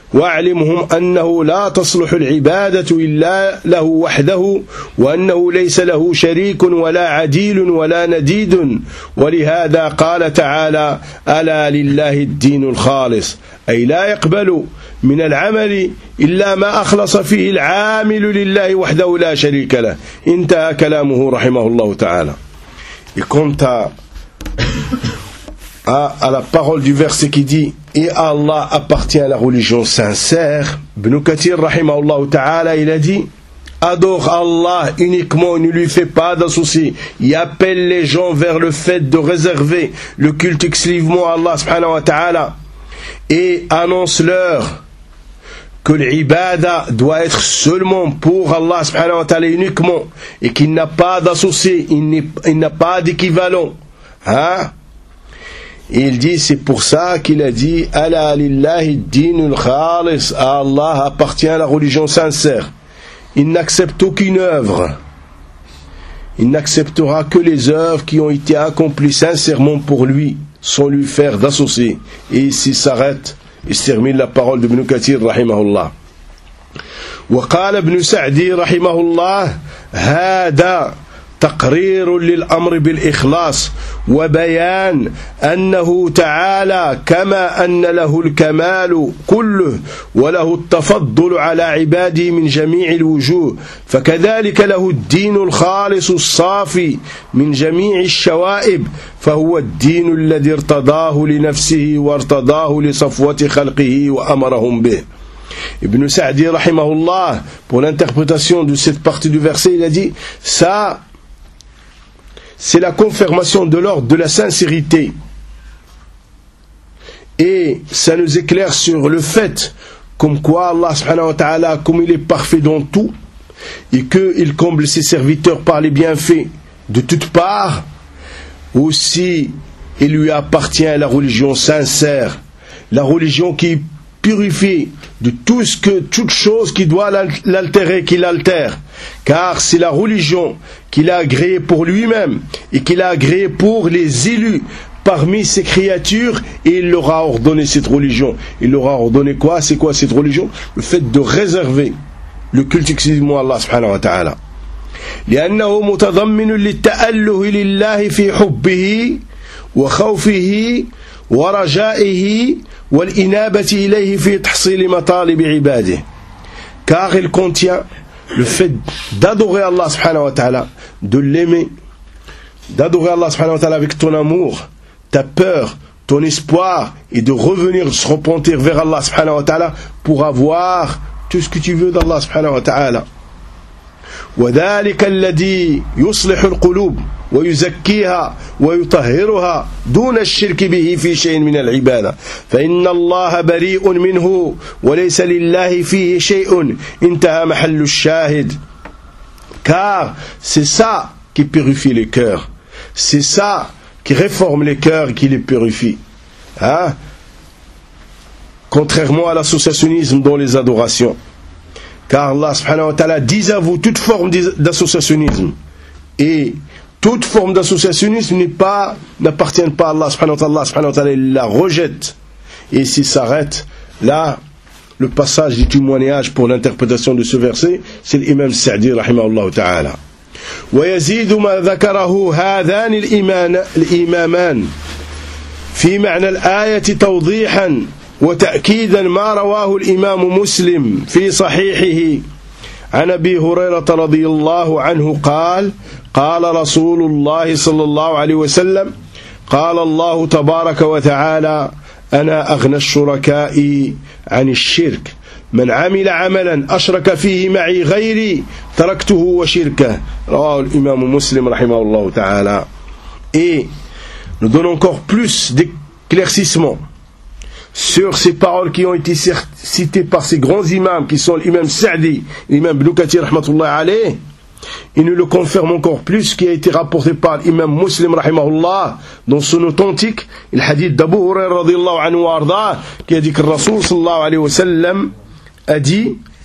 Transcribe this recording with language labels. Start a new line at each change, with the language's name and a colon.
Arabic: واعلمهم انه لا تصلح العباده الا له وحده وانه ليس له شريك ولا عديل ولا نديد ولهذا قال تعالى الا لله الدين الخالص اي لا يقبل من العمل الا ما اخلص فيه العامل لله وحده لا شريك له انتهى كلامه رحمه الله تعالى كنت
French: à la parole du verset qui dit « Et à Allah appartient à la religion sincère », Ibn Kathir, rahimahullah ta'ala, il a dit « Adore Allah uniquement, ne lui fais pas d'associé. Il appelle les gens vers le fait de réserver le culte exclusivement à Allah, subhanahu wa ta'ala, et annonce-leur que l'ibada doit être seulement pour Allah, subhanahu wa ta'ala, uniquement, et qu'il n'a pas d'associé, il n'a pas d'équivalent. » Et il dit, c'est pour ça qu'il a dit «
Arabic: Ala lillahi d-dinul khalis
French: » « Allah appartient à la religion sincère. » Il n'accepte aucune œuvre. Il n'acceptera que les œuvres qui ont été accomplies sincèrement pour lui, sans lui faire d'associé. Et ici s'arrête et se termine la parole d'Ibn Kathir, rahimahullah.
Arabic: « Wa qala ibn Sa'di, rahimahullah, hada » تقرير للأمر بالإخلاص وبيان أنه تعالى كما أن له الكمال كله وله التفضل على عباده من جميع الوجوه فكذلك له الدين الخالص الصافي من جميع الشوائب فهو الدين الذي ارتضاه لنفسه وارتضاه لصفوة خلقه وأمرهم به.
French: Ibn Sa'di رحمه الله pour l'interprétation de cette partie du verset, il a dit ça. C'est la confirmation de l'ordre de la sincérité. Et ça nous éclaire sur le fait comme quoi Allah subhanahu wa ta'ala, comme il est parfait dans tout, et qu'il comble ses serviteurs par les bienfaits de toutes parts, ou si il lui appartient à la religion sincère, la religion qui purifie de tout ce que toute chose qui doit l'altérer, qui l'altère. Car c'est la religion qu'il a agréée pour lui-même et qu'il a agréée pour les élus parmi ses créatures, et il leur a ordonné cette religion. Il leur a ordonné quoi? C'est quoi cette religion? Le fait de réserver le culte exclusivement à Allah subhanahu wa ta'ala.
Arabic: لأنه متضمن للتأله لله في حبه وخوفه ورجائه والإنابة إليه في تحصيل مطالب عباده.
French: Car il contient le fait d'adorer Allah subhanahu wa ta'ala, de l'aimer, d'adorer Allah subhanahu wa ta'ala avec ton amour, ta peur, ton espoir, et de revenir, de se repentir vers Allah subhanahu wa ta'ala pour avoir tout ce que tu veux d'Allah subhanahu wa ta'ala.
Arabic: وذلك الذي يصلح القلوب ويزكيها ويطهرها دون الشرك به في شيء من العبادة فإن الله بريء منه وليس لله فيه شيء انتهى محل الشاهد.
French: Car c'est ça qui purifie les cœurs, c'est ça qui réforme les cœurs, qui les purifie, hein? Contrairement à l'associationnisme dans les adorations. Car Allah subhanahu wa ta'ala désavoue toute forme d'associationnisme. Et toute forme d'associationnisme n'appartient pas à Allah subhanahu wa ta'ala. Allah subhanahu wa ta'ala la rejette. Et s'il s'arrête là, le passage du témoignage pour l'interprétation de ce verset, c'est l'imam Sa'di rahimahullah ta'ala.
Arabic: ويزيد ما ذكره هذان الإمامان في معنى الآية توضيحا وتأكيدا ما رواه الإمام مسلم في صحيحه عن أبي هريرة رضي الله عنه قال قال رسول الله صلى الله عليه وسلم قال الله تبارك وتعالى أنا أغنى الشركاء عن الشرك من عمل عملا أشرك فيه معي غيري تركته وشركه. رواه الإمام مسلم رحمه الله تعالى.
French: Nous donnons encore plus d'éclaircissement sur ces paroles qui ont été citées par ces grands imams qui sont l'imam Sa'di, l'imam Ibn Kathir rahmatullah alayh, et nous le confirmons encore plus qui a été rapporté par l'imam Muslim rahimahullah dans son authentique il hadith d'Abu Hurayra radiyallahu anhu wa arda, qui a dit que le Rasoul sallallahu alayhi wa sallam a dit: